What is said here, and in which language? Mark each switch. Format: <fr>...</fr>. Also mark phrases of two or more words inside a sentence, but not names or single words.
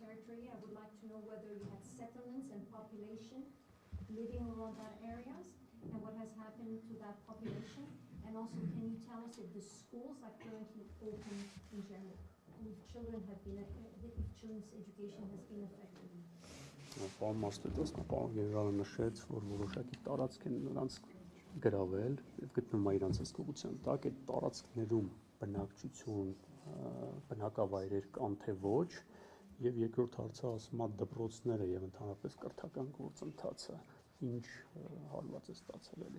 <en>I would like to know whether you had settlements and population living around that areas and what has happened to that population. And also, can you tell us if the schools are currently open in general and if children's education has been affected?</en> <hy>Գրավել եւ գտնում է իրանց հսկողության տակ այդ տարածքներում բնակչություն բնակավայրեր կան թե ոչ եւ երկրորդ հարցը ասում է դպրոցները եւ ընդհանրապես կրթական գործընթացը ինչ հարված է ստացել էլի</hy>